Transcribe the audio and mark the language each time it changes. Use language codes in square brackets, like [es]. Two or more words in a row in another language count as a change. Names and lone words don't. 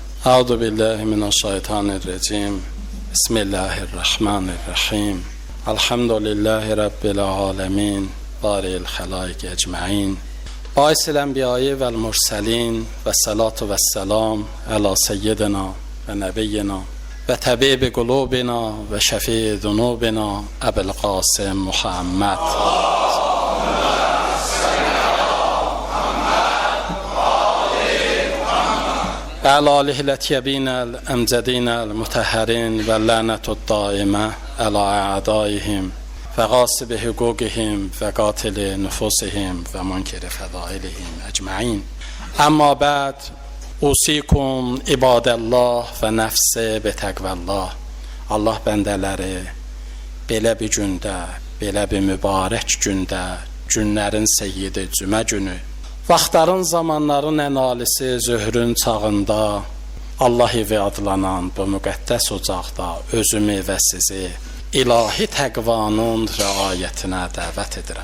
[ar] أعوذ بالله من الشيطان الرجيم. بسم الله الرحمن الرحيم. الحمد لله رب العالمين. بارئ الخلائق أجمعين. باعث الأنبياء والمرسلين والصلاة والسلام على سيدنا ونبينا وطبيب قلوبنا وشفيع ذنوبنا أبو القاسم محمد. وعلى آله الأطيبين الأمجدين المطهرين واللعنة الدائمة على أعدائهم وغاصب حقوقهم وقاتل نفوسهم ومنكر فضائلهم أجمعين. أما بعد أوصيكم عباد الله ونفسي بتقوى الله. [az] Allah bəndələri belə bir gündə, belə bir mübarək gündə, günlərin seyyidi cümə günü, vaxtların, zamanların ənalisi zöhrün çağında Allah evi adlanan bu müqəddəs ocaqda özümü və sizi ilahi təqvanın rəayətinə dəvət edirəm.